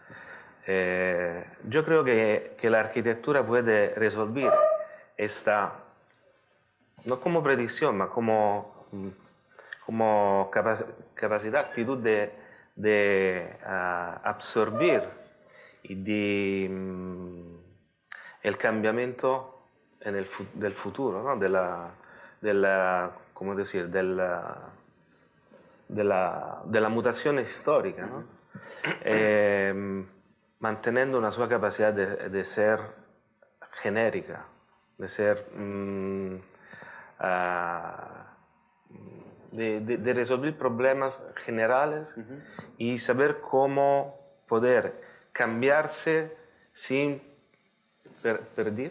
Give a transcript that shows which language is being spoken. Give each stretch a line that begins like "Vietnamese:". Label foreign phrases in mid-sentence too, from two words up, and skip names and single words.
Spanish: Yo creo que la arquitectura puede resolver esta, no como predicción, pero como capacidad, actitud de absorber y el cambiamiento del futuro, ¿no? ¿Cómo decir? de la mutación histórica, ¿no?
Italian: Mantenendo una sua
Spanish: capacidad de ser genérica, de ser de resolver problemas generales y saber cómo poder cambiarse sin perder.